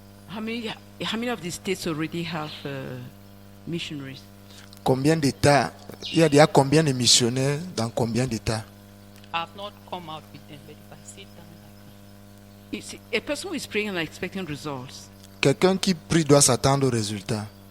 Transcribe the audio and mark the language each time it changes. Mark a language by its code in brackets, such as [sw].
[en] How many of the states already have missionaries? [fr] Combien d'États, il y a déjà combien de missionnaires dans combien d'États? [en] I've not come out with them, but if I sit down, I can. You see, a person who is praying and expecting results, [fr] Quelqu'un qui prie doit s'attendre aux résultats.